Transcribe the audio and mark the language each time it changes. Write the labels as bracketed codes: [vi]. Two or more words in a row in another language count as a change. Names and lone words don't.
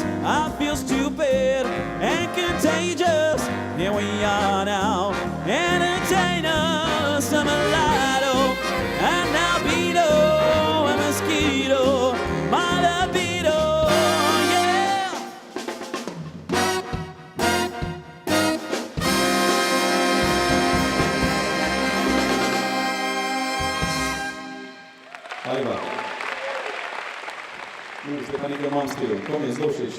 [en] I feel stupid and contagious. Here we are now. Entertain us. I'm a mulatto, an albino, a mosquito, my libido, yeah. Ajva. [sl] Zdaj pa nekaj imam stil. To mi je zelo všeč.